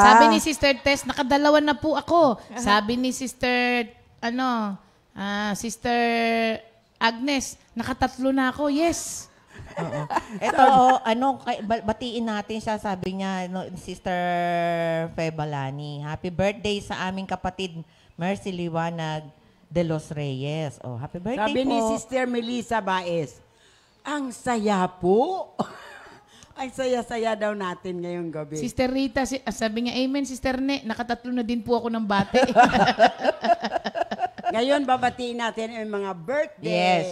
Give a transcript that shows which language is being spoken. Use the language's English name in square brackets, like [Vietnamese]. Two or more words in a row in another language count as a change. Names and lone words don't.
[Filipino] Sabi ni Sister Tess, nakadalawa na po ako. Sabi ni Sister, Sister Agnes, nakatatlo na ako. Yes. Ito, batiin natin siya, sabi niya, Sister Febalani. [English] Happy birthday [Filipino] sa aming kapatid, Mercy Liwanag de los Reyes. [English] Oh, happy birthday [Filipino] Sabi po. ni Sister Melissa Baez, ang saya po. Ang saya-saya daw natin ngayong gabi. Sister Rita, sabi niya, amen, Sister Ne, nakatatlo na din po ako ng bate. Ngayon, babatiin natin ang mga birthday.